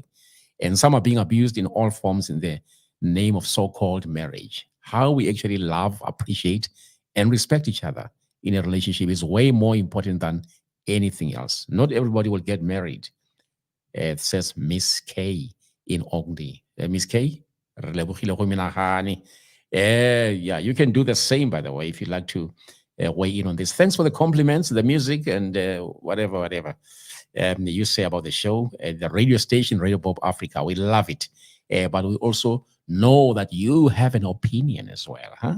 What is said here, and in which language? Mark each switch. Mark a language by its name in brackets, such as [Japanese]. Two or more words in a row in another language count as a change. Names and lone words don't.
[English] And some are being abused in all forms in the name of so-called marriage. How we actually love, appreciate, and respect each other in a relationship is way more important than anything else. Not everybody will get married. It says Miss K in Ogden. [Tswana] Miss K, Re lebogile go menagane. [English] Yeah, you can do the same, by the way, if you'd like to weigh in on this. Thanks for the compliments, the music, and whatever you say about the show, the radio station, Radio Bob Africa. We love it. But we also know that you have an opinion as well, huh?